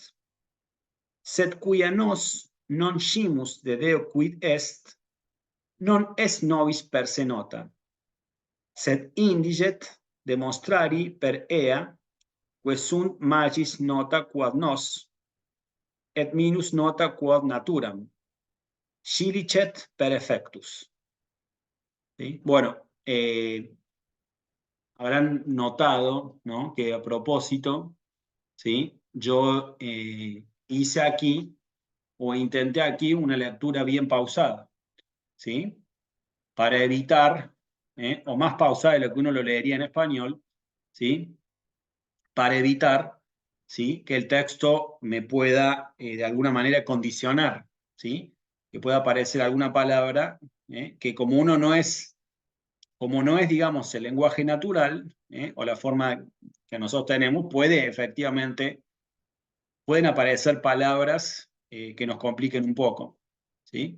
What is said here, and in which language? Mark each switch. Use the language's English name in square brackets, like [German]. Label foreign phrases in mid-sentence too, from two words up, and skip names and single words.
[Latin] Sed quia nos non scimus de Deo quid est, non est nobis per se nota. Sed indiget demonstrari per ea, que sunt magis nota quod nos, et minus nota quod naturam. Scilicet per effectus. [Spanish] ¿Sí? Bueno, habrán notado, ¿no?, que a propósito, ¿sí?, yo hice aquí o intenté aquí una lectura bien pausada, ¿sí?, para evitar, o más pausada de lo que uno lo leería en español, ¿sí?, para evitar, ¿sí?, que el texto me pueda de alguna manera condicionar, ¿sí?, que pueda aparecer alguna palabra que como no es, digamos, el lenguaje natural, o la forma que nosotros tenemos, efectivamente, pueden aparecer palabras que nos compliquen un poco, ¿sí?